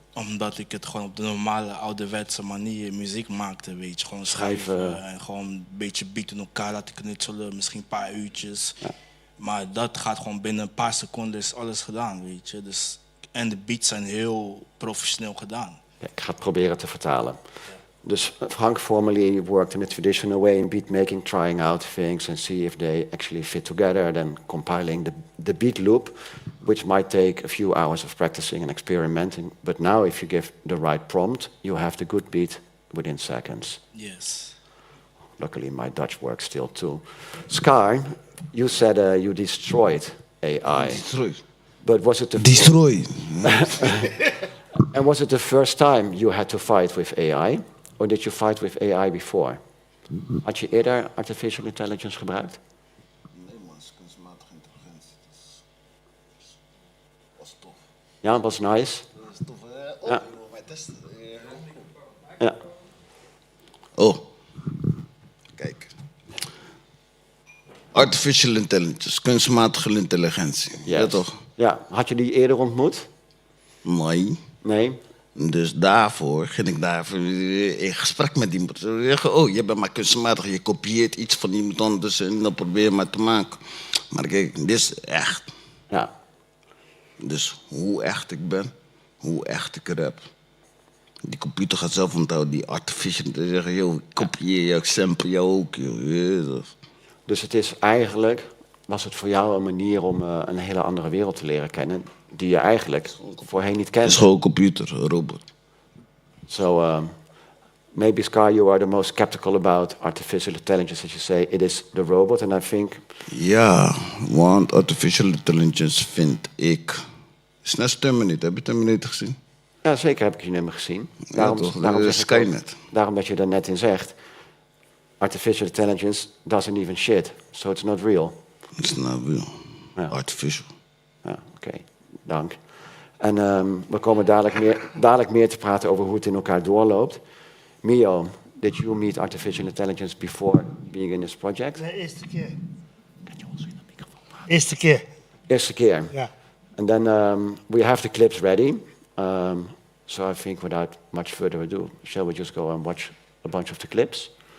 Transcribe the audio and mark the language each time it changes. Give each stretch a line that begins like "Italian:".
Dutch: Omdat ik het gewoon op de normale ouderwetse manier muziek maakte, weet je. Gewoon schrijven en gewoon een beetje beat in elkaar laten knutselen, misschien een paar uurtjes. Ja. Maar dat gaat gewoon binnen een paar seconden is alles gedaan, weet je. Dus, en de beats zijn heel professioneel gedaan. Ja, ik ga het proberen te vertalen.
English: Dus Frank formerly worked in a traditional way in beat making, trying out things and see if they actually fit together, then compiling the beat loop, which might take a few hours of practicing and experimenting. But now if you give the right prompt, you have the good beat within seconds. Yes. Luckily my Dutch works still too. Scar, you said you destroyed AI. Destroy. But was it the Destroy. And was it the first time you had to fight with AI? Or did you fight with AI before?
Dutch: Had je eerder artificial intelligence gebruikt? Nee man, het is kunstmatige intelligentie. Dat was tof. Ja, was nice. Dat was tof. Ja. Je moet mij testen. Ja. Oh. Kijk. Artificial intelligence, kunstmatige intelligentie.
English: Yes.
Dutch: Ja toch? Ja, had je die eerder ontmoet? Nee. Nee. Dus daarvoor ging ik daarvoor in gesprek met iemand. Ze zeggen, oh, je bent maar kunstmatig, je kopieert iets van iemand anders en dan probeer je maar te maken. Maar kijk, dit is echt. Ja. Dus hoe echt ik ben, hoe echt ik rap. Die computer gaat zelf onthouden, die artificial. Ze zeggen, joh, ik kopieer jou, ik sample jou ook, joh. Dus het is eigenlijk, was het voor jou een manier om een hele andere wereld te leren kennen, die je eigenlijk voorheen niet Het kende. is gewoon een computer, een robot.
English: So maybe Scar, you are the most skeptical about artificial intelligence, as you say, it is the robot, and I think...
Dutch: Ja, want artificial intelligence vind ik... Is net Terminator, heb je Terminator gezien? Ja, zeker heb ik je nummer gezien. Toch, zeg ik Skynet. ook, daarom dat je er net in zegt,
English: artificial intelligence doesn't even shit, so it's not real.
Dutch: Het is nou wel Ja. artificial. Ja, oké, dank. En we komen dadelijk meer te praten over hoe het in elkaar doorloopt.
English: Mio, did you meet artificial intelligence before being in this project?
Dutch: De eerste keer. Kan je ons in de microfoon praten? Eerste keer, Eerste keer. ja.
English: And then we have the clips ready. So I think without much further ado, shall we just go and watch a bunch of the clips?